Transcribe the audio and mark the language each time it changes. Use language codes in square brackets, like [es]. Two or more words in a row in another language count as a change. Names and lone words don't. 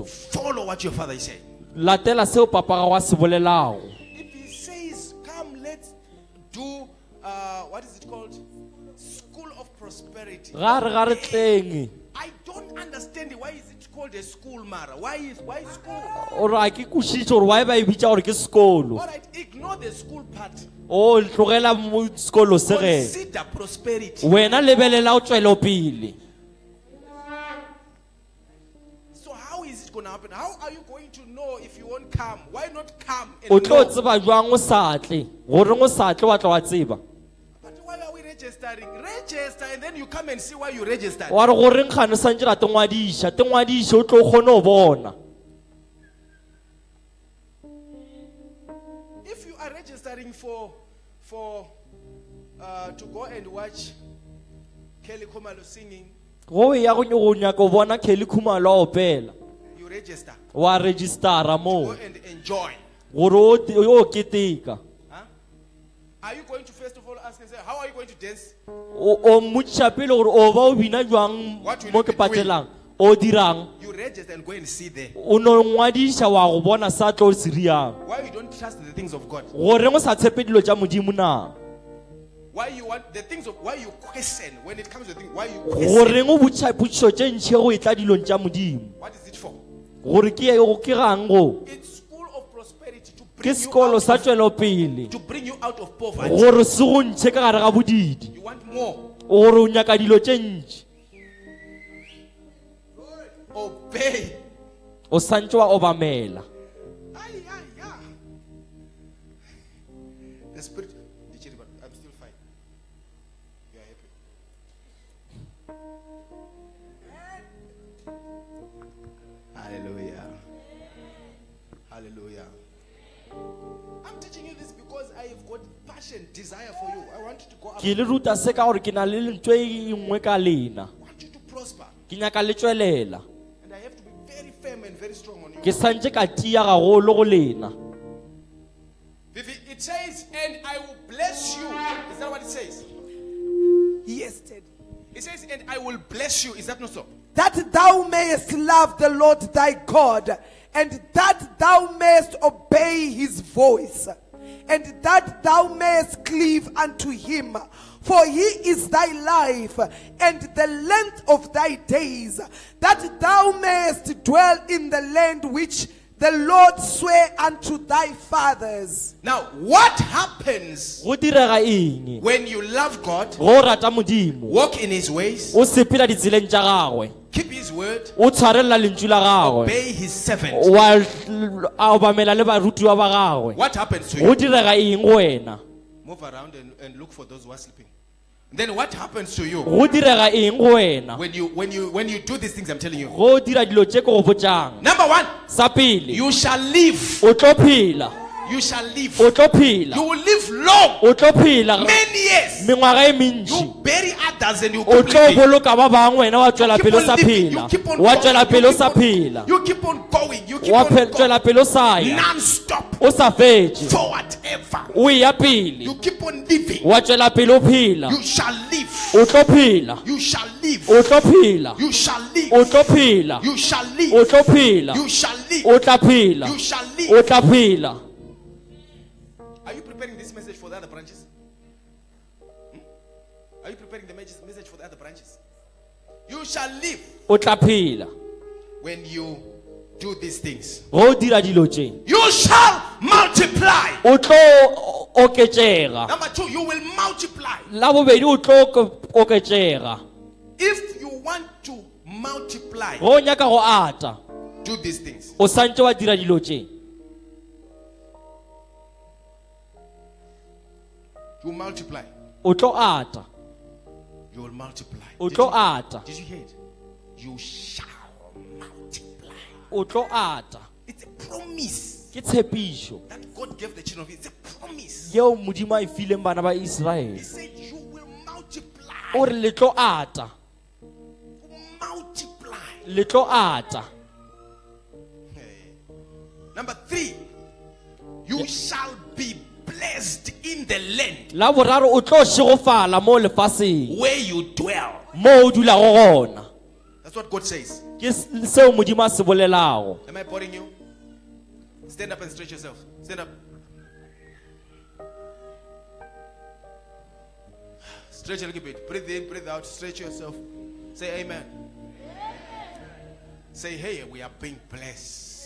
[en] Follow what your father is saying. [nso] Latela seo papa ga wa se bolelago. [en] If he says, come, let's do, what is it called? School of Prosperity. [nso] Ga re tleng. [en] I don't understand it. Why is it called a school, Mara? Why school? [nso] O ra ke kušitše gore why ba e bitša gore ke sekolo. [en] All right, ignore the school part. [nso] O tlogela mo sekolo se ge. [en] Consider prosperity. [nso] Wena lebelela o tswelopele. [en] So how is it going to happen? How are you going to know if you won't come? Why not come [nso] O [en] and [nso] tlo [en] know? [nso] tseba jwang o sa tle. Gore o sa tle wa tla wa tseba. [en] But why are we registering? Register and then you come and see why you registered. [nso] Wa re goreng gane santse ra te ngwadiša o tlo kgone o bona. [en] If you are registering for to go and watch Kelly Khumalo singing, [nso] Go ya go nyaka o bona Kelly Khumalo a opela. [en] you register. [nso] Wa registera Go mo. [en] and enjoy. [nso] Gore o keteka. Huh? [en] Are you going to first of all ask and say, how are you going to dance? [nso] O mmotšiša pele gore o ba o bina jwang [en] What will [nso] mo [en] you [nso] ke [en] be doing? [nso] patelang. O dirang. [en] You register and go and see there. [nso] O no ngwadiša wa go bona sa tlo se riang. [en] Why you don't trust the things of God? [nso] Goreng o sa tshepe dilo tša modimo na? [en] Why you want the things of why you question when it comes to things? Why you question? [nso] Goreng o botša potšišo tše ntšhi go e tla dilong tša modimo? [en] What is it for? [nso] Gore ke gang go? [en] It's school of prosperity to [nso] Ke [en] bring you [nso] sekolo [en] out [nso] sa [en] of, [nso] tšwelopele. [en] to bring you out of poverty. [nso] Gore se go ntshe ka gare ga bodidi. [en] You want more. [nso] Gore o nyaka dilo tše ntši. [en] Obey. [nso] O santse wa obamela. [en] Ay, yeah. The spirit. I'm still fine. You are happy. Hallelujah. Hallelujah. I'm teaching you this because I have got passion, desire for you. I want you to go up. Ke le ruta se ka gore ke na le ntho e nngwe ka lena. I want you to prosper. Ke nyaka le tswelela. And I have to be very firm and very strong on you. Ke santse ka tia gagolo go lena. It says, and I will bless you. Is that what it says? Yes, Daddy. It says, and I will bless you. Is that not so? That thou mayest love the Lord thy God, and that thou mayest obey his voice, and that thou mayest cleave unto him. For he is thy life and the length of thy days, that thou mayest dwell in the land which the Lord sware unto thy fathers. Now, what happens [nso] Go direga eng? [en] when you love God, [nso] Go rata modimo. [en] walk in his ways, [nso] O sepela ditseleng tša gagwe. [en] keep his word, [nso] O tshwarelela lentswe la gagwe. [en] obey his servant? [nso] Wa a obamela le barutiwa ba gagwe. [en] What happens to [nso] Go [en] you? [nso] direga eng go wena? [en] Move around and look for those who are sleeping. Then what happens to you [nso] Go direga eng go wena? [en] when you do these things I'm telling you? [nso] Go dira dilo tše ke go botšang. [en] Number one, [nso] Sa pele, [en] you shall live. [nso] o tlo phela. [en] You shall live. [nso] O tlo phela. [en] You will live long, [nso] O tlo phela [en] many years. [nso] mengwaga e [en] You [nso] mentši. [en] bury others and you [nso] O [en] keep [nso] tlo [en] living. [nso] boloka ba bangwe wena wa tšwela [en] Keep [nso] pele o [en] on [nso] sa [en] living. [nso] phela. [en] You keep on [nso] Wa [en] going. [nso] tšwela [en] You [nso] pele o [en] keep [nso] sa [en] on- [nso] phela. [en] You keep on going. You keep [nso] Wa [en] on going. [nso] tšwela pele o sa ya. [en] Non-stop. [nso] O sa fetše. [en] Forward ever. [nso] O ya pele. [en] You keep on living. [nso] Wa tšwela pele o phela. [en] You shall live. [nso] O tlo phela. [en] You shall live. [nso] O tlo phela. [en] You shall live. [nso] O tlo phela. [en] You shall [nso] O [en] live. [nso] tlo phela. [en] You shall live. [nso] O tla phela. [en] You shall [nso] O [en] live. [nso] tla phela. [en] Are you preparing this message for the other branches? Are you preparing the message for the other branches? You shall live [nso] O tla phela. [en] when you do these things. [nso] Go dira dilo tše. [en] You shall multiply. [nso] O tlo oketšega. [en] Number 2, you will multiply. [nso] La bobedi o tlo oketšega. [en] If you want to multiply, [nso] Go nyaka go ata. [en] do these things. [nso] O santse wa dira dilo tše. [en] You multiply. [nso] O tlo ata. [en] You will multiply. [nso] O tlo ata. [en] Did you hear it? You shall multiply. [nso] O tlo ata. [en] It's a promise [nso] Ke tshepišo [en] that God gave the children of Israel. It's a promise. [nso] yeo Modimo a e fileng bana ba [en] He [nso] Israele. [en] said, you will multiply. [nso] O re le tlo ata. [en] Multiply. [nso] Le tlo ata. [en] Number 3, you shall be blessed in the land [nso] La boraro o tlo šegofala mo lefaseng [en] where you dwell. [nso] mo o dulago gona. [en] That's what God says. [nso] Ke seo Modimo a se bolelago. [en] Am I boring you? Stand up and stretch yourself. Stand up. Stretch a little bit. Breathe in, breathe out. Stretch yourself. Say amen. Say, hey, we are being blessed.